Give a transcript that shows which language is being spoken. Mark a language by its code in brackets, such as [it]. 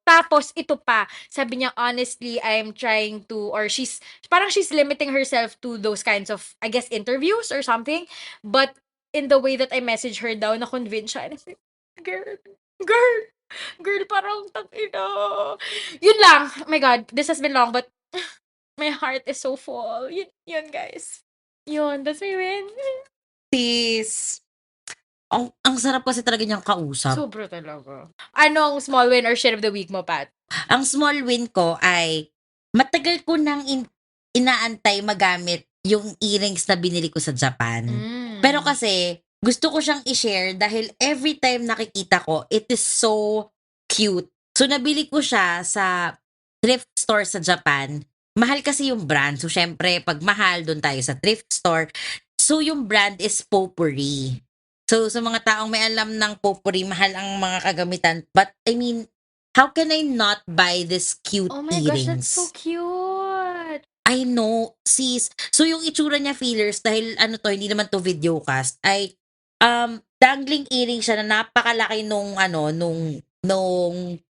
[en] Tapos, ito pa, sabi niya, honestly, I'm trying to, or she's limiting herself to those kinds of, I guess, interviews or something. But, in the way that I message her daw, [tl] na-convince siya. [en] And I said, girl, [tl] parang tangina. Yun lang. [en] Oh my God, this has been long, but my heart is so full. Yun guys. Yun, that's my win. Sis. [tl] Ang sarap kasi talaga niyang kausap. Sobra talaga. Anong small win or shit of the week mo, Pat? Ang small win ko ay matagal ko nang inaantay magamit yung earrings na binili ko sa Japan. Pero kasi gusto ko siyang i-share dahil every time nakikita ko, [en] it is so cute. [tl] So nabili ko siya sa thrift store sa Japan mahal kasi yung brand. So, syempre, pag mahal, doon tayo sa thrift store. So, yung brand is Potpourri. So, sa mga taong may alam ng Potpourri, mahal ang mga kagamitan. [en] But, I mean, how can I not buy this cute Oh my gosh, that's so earrings? cute. [tl] I know, sis. So, yung itsura niya, feelers, dahil ano to, hindi naman to videocast, ay, dangling earring siya na napakalaki nung, nung